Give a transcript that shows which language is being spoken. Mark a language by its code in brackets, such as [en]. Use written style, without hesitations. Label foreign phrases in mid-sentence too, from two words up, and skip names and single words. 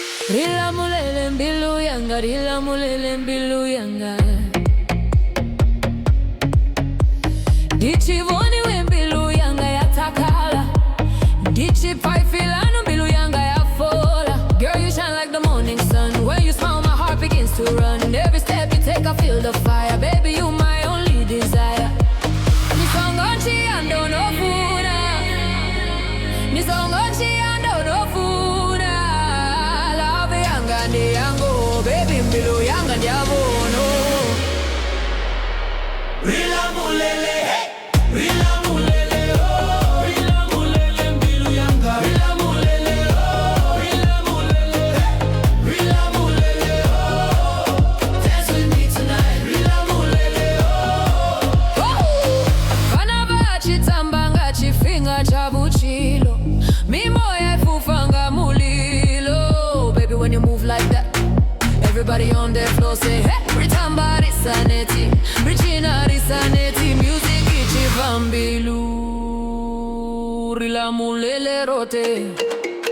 [ve] Ri Lamulele mbilu yanga, Ri Lamulele mbilu yanga. Ndichivoni we mbilu yanga ya takala, ndichipaifilano mbilu yanga ya fola. [en] Girl, you shine like the morning sun. When you smile, my heart begins to run. Every step you take, I feel the fire. Baby, you my only desire. [ve] Nisongochi ando no funa, nisongochi ando no funa. Love yanga ndi yango, baby mbilu yanga ndi abono. Ri Lamulele, hey, Ri Lamulele, oh, Ri Lamulele mbilu yanga. Ri Lamulele, oh, Ri Lamulele, hey, Ri Lamulele, [en] oh, dance with me tonight. [ve] Ri Lamulele, oh. Fana vachitamba ngachifinga chabuchilo, mimoya ifufanga mulilo. [en] Baby, when you move like that, everybody on the floor say, [ve] hey, Ritamba risaneti, Richina risaneti. Music ichivambilu, Ri Lamulele rote.